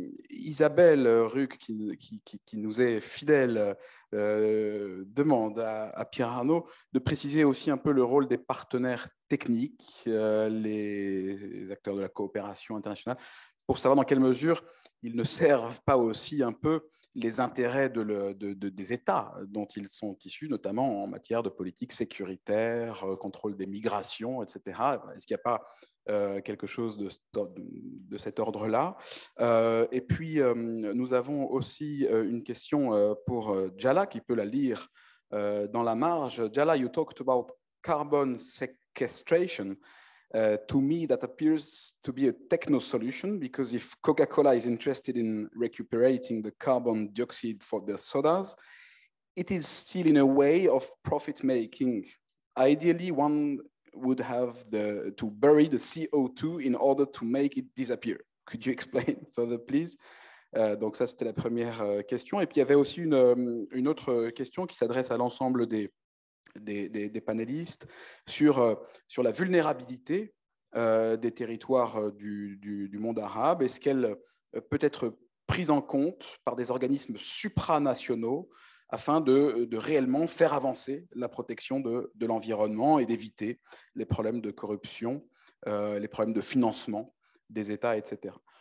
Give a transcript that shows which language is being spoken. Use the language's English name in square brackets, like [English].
[French] Isabelle Ruc, qui nous est fidèle, demande à Pierre-Arnaud de préciser aussi un peu le rôle des partenaires techniques, les acteurs de la coopération internationale, pour savoir dans quelle mesure ils ne servent pas aussi un peu les intérêts des États dont ils sont issus, notamment en matière de politique sécuritaire, contrôle des migrations, etc. Est-ce qu'il n'y a pas quelque chose de cet ordre-là? Et puis, nous avons aussi une question pour Jala, qui peut la lire dans la marge. [English] Jala, you talked about carbon sequestration. To me, that appears to be a techno solution, because if Coca-Cola is interested in recuperating the carbon dioxide for their sodas, it is still in a way of profit making. Ideally, one would have to bury the CO2 in order to make it disappear. Could you explain further, please? [French] Donc ça, c'était la première question. Et puis, il y avait aussi une autre question qui s'adresse à l'ensemble des panélistes sur la vulnérabilité des territoires du monde arabe. Est-ce qu'elle peut être prise en compte par des organismes supranationaux afin de réellement faire avancer la protection de l'environnement et d'éviter les problèmes de corruption, les problèmes de financement des États, etc.